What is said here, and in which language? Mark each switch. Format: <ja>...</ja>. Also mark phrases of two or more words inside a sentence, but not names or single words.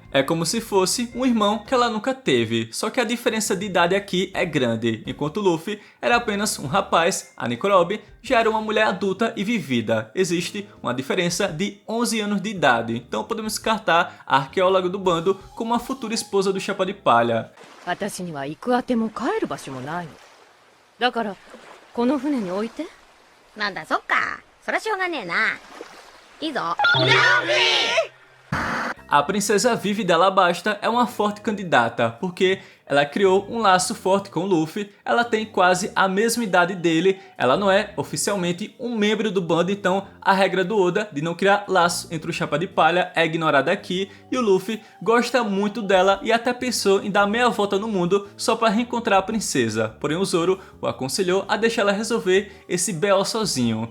<pt>É como se fosse um irmão que ela nunca teve, só que a diferença de idade aqui é grande. Enquanto o Luffy era apenas um rapaz, a Nikorobe já era uma mulher adulta e vivida. Existe uma diferença de 11 anos de idade, então podemos descartar a arqueóloga do bando como a futura esposa do Chapéu de Palha.</pt> <ja>私には行くあても帰る場所もないの。だからこの船に置いて。なんだそっか。そりゃしょうがねえな。いいぞ。</ja> <pt>a princesa Vivi de Alabasta é uma forte candidata, porque ela criou um laço forte com o Luffy, ela tem quase a mesma idade dele, ela não é oficialmente um membro do bando, então a regra do Oda de não criar laço entre o Chapa de Palha é ignorada aqui, e o Luffy gosta muito dela e até pensou em dar meia volta no mundo só para reencontrar a princesa, porém o Zoro o aconselhou a deixar ela resolver esse BO sozinho.</pt>